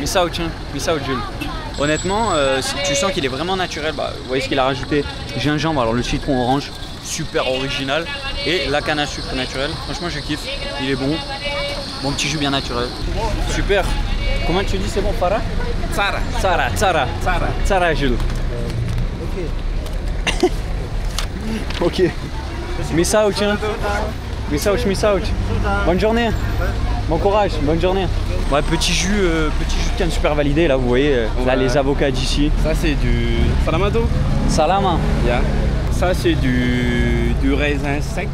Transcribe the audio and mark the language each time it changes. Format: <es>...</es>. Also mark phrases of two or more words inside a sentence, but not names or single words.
<fr>Missa Ochin, Missa Jules. Honnêtement, si tu sens qu'il est vraiment naturel. Bah, vous voyez ce qu'il a rajouté? Gingembre, alors le citron orange, super original. Et la canne à sucre naturelle. Franchement, je kiffe. Il est bon. Bon petit jus bien naturel. Super. Comment tu dis c'est bon, Farah?</fr> <mg>Tsara, Jules.</mg> <fr>Ok.</fr> <mg>Ok. Misao,</mg> <fr>tiens. Misao. Bonne journée. Bon courage, bonne journée. Ouais, petit jus de canne super validé là, vous voyez, là les avocats d'ici. Ça c'est du Salamado.</fr> <mg>Salama.</mg> <fr>Yeah. Ça c'est du raisin sec.</fr>